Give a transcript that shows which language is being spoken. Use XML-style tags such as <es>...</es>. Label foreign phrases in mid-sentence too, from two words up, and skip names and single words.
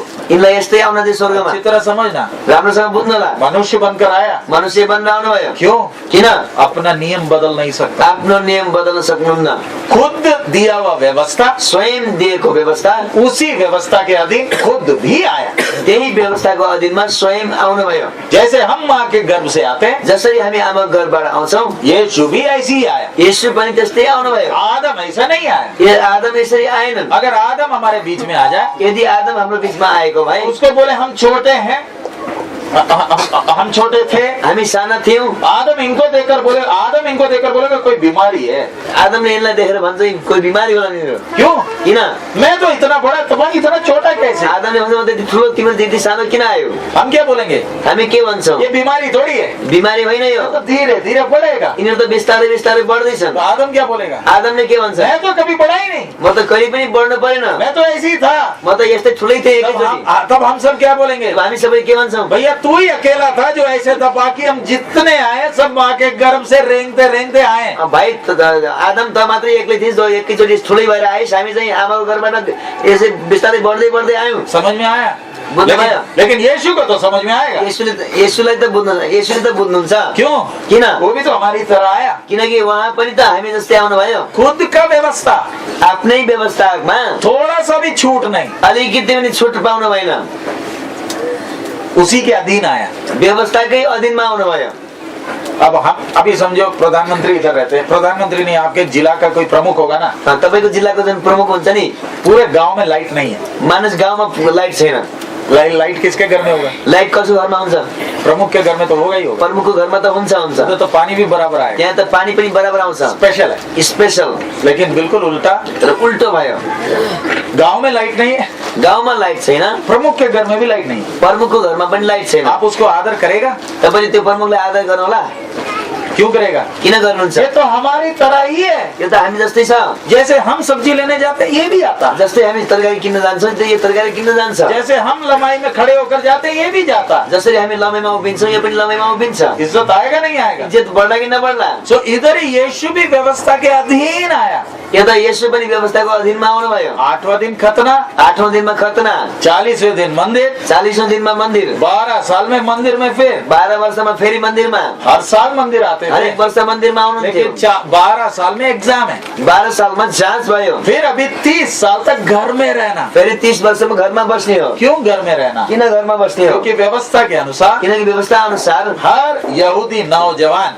<ne>यिनलाई यस्तै आउन दे स्वर्गमा।</ne> <hi>अच्छी तरह समझना,</hi> <ne>राम्रोसँग बुझ्नु होला।</ne> <hi>मनुष्य बनकर आया,</hi> <ne>मनुष्य बन्न आउनुभयो।</ne> <hi>क्यों?</hi> <ne>किन?</ne> <hi>अपना नियम बदल नहीं सकता,</hi> <ne>आफ्नो नियम बदल्न सक्नुहुन्न।</ne> <hi>खुद दिया हुआ व्यवस्था,</hi> <ne>स्वयं दिएको व्यवस्था,</ne> <hi>उसी व्यवस्था के अधीन खुद भी आया।</hi> <ne>त्यही व्यवस्थाको अधीनमा स्वयं आउनुभयो।</ne> <hi>जैसे हम माँ के गर्भ से आते हैं,</hi> <ne>जसरी हामी आमा गर्भबाट आउँछौँ,</ne> <hi>यीशु भी ऐसे ही आया।</hi> <ne>येशू पनि त्यस्तै आउनुभयो।</ne> <hi>आदम ऐसा नहीं आया।</hi> <ne>ये आदम यसरी आएनन्।</ne> <hi>अगर आदम हमारे बीच में आ जाए,</hi> <ne>यदि आदम हाम्रो बीचमा आएको भए,</ne> <hi>उसको बोले हम छोटे हैं, हम छोटे थे,</hi> <ne>हामी साना थियौं,</ne> <hi>आदम इनको देखकर बोलेगा कोई बीमारी है।</hi> <ne>आदमले यिनलाई देखेर भन्छ कोही बिमारी होला नि।</ne> <hi>क्यों?</hi> <ne>किन?</ne> <hi>मैं तो इतना बड़ा, तुम्हारा इतना छोटा कैसे?</hi> <ne>आदमले भन्छ म त्यति ठुलो, तिम्रो त्यति सानो किन आयो?</ne> <hi>हम क्या बोलेंगे?</hi> <ne>हामी के भन्छौँ?</ne> <hi>ये बीमारी थोड़ी है,</hi> <ne>बिमारी होइन यो,</ne> <hi>तो धीरे धीरे बढ़ेगा।</hi> <ne>यिनीहरू त बिस्तारै बिस्तारै बढ्दैछन्।</ne> <hi>तो आदम क्या बोलेगा?</hi> <ne>आदमले के भन्छ?</ne> <hi>मैं तो कभी बढ़ा ही नहीं,</hi> <ne>म त कहिले पनि बढ्नु परेन,</ne> <hi>मैं तो ऐसे ही था।</hi> <ne>म त यस्तै ठुलै थिएँ एकैचोटि।</ne> <hi>तब हम सब क्या बोलेंगे?</hi> <ne>हामी सबै के भन्छौँ?</ne> <hi>भैया तू ही अकेला था जो ऐसे था, बाकी हम जितने आए सब माँ के गर्भ से रेंगते रेंगते आए।</hi> <ne>भाइ आदम त मात्रै एक्लै थिइस्, एकैचोटि ठुलै भएर आइस्, हामी चाहिँ आमाको घरबाट यसै बिस्तारै बढ्दै बढ्दै आयौँ।</ne> <hi>समझ में आया?</hi> <ne>बुझ्नु भयो?</ne> <hi>लेकिन यीशु को तो समझ में आएगा।</hi> <ne>येशूलाई त बुझ्नुहुन्छ।</ne> <hi>क्यों?</hi> <ne>किन?</ne> <hi>वो भी तो हमारी तरह आया,</hi> <ne>किनकि उहाँ पनि त हामी जस्तै आउनुभयो।</ne> <hi>खुद का व्यवस्था,</hi> <ne>आफ्नै व्यवस्थामा</ne> <hi>थोड़ा सा भी छूट नहीं,</hi> <ne>अलिकति पनि छुट पाउनु भएन,</ne> <hi>उसी के अधीन आया।</hi> <ne>व्यवस्थाकै अधीनमा आउनुभयो।</ne> <hi>अब हम अभी समझो प्रधानमंत्री इधर रहते हैं, प्रधानमंत्री नहीं, आपके जिला का कोई प्रमुख होगा ना,</hi> <ne>तपाईँको जिल्लाको जुन प्रमुख हुन्छ नि,</ne> <hi>पूरे गांव में लाइट नहीं है।</hi> <ne>मानिस गाउँमा लाइट छैन,</ne> <hi>लाइट किसके घर में होगा?</hi> <ne>लाइट कसको घरमा हुन्छ?</ne> <hi>प्रमुख के घर में तो होगा ही होगा।</hi> <ne>प्रमुखको घरमा त हुन्छ।</ne> <hi>तो पानी भी बराबर आएगा,</hi> <ne>त्यहाँ त पानी पनि बराबर आउँछ,</ne> <hi>स्पेशल है।</hi> <ne>स्पेशल।</ne> <hi>लेकिन बिल्कुल उल्टा,</hi> <ne>तर उल्टो भयो,</ne> <hi>गांव में लाइट नहीं है,</hi> <ne>गाउँमा लाइट छैन,</ne> <hi>प्रमुख के घर में भी लाइट नहीं है।</hi> <ne>प्रमुखको घरमा पनि लाइट छैन।</ne> <hi>आप उसको आदर करेगा?</hi> <ne>तपाईँले त्यो प्रमुखलाई आदर गर्नु होला?</ne> <hi>क्यों करेगा?</hi> <ne>किन गर्नुहुन्छ?</ne> <hi>ये तो हमारी तरह ही है।</hi> <ne>यो त हामी जस्तै छ।</ne> <hi>जैसे हम सब्जी लेने जाते हैं, ये भी आता है।</hi> <ne>जस्तै हामी तरकारी किन्न जान्छौँ, त यो तरकारी किन्न जान्छ।</ne> <hi>जैसे हम लमाई में खड़े होकर जाते हैं, ये भी जाता है।</hi> <ne>जसरी हामी लमाइमा उभिन्छौँ, यो पनि लमाइमा उभिन्छ।</ne> <hi>इज्जत आएगा नहीं आएगा?</hi> <ne>इज्जत बढ्ला कि नबढ्ला?</ne> <hi>सो इधर यीशु भी व्यवस्था के अधीन आया।</hi> <ne>यो त येशू पनि व्यवस्थाको अधीनमा आउनुभयो।</ne> <hi>8वां दिन खतना,</hi> <ne>8औं दिनमा खतना,</ne> <hi>40वें दिन मंदिर,</hi> <ne>40औं दिनमा मन्दिर,</ne> <hi>12 साल में मंदिर में, फिर</hi> <ne>12 वर्षमा फेरि मन्दिरमा,</ne> <hi>हर साल मंदिर आते थे।</hi> <ne>हरेक वर्ष मन्दिरमा आउनुहुन्थ्यो।</ne> <hi>लेकिन 12 साल में एग्जाम है,</hi> <ne>12 सालमा जाँच भयो।</ne> <hi>फिर अभी 30 साल तक घर में रहना।</hi> <ne>फेरि 30 वर्षमा घरमा बस्ने हो।</ne> <hi>क्यों घर में रहना?</hi> <ne>किन घरमा बस्ने हो?</ne> <hi>क्योंकि व्यवस्था के अनुसार</hi> <ne>किनकि व्यवस्था अनुसार</ne> <hi>हर यहूदी नौजवान</hi>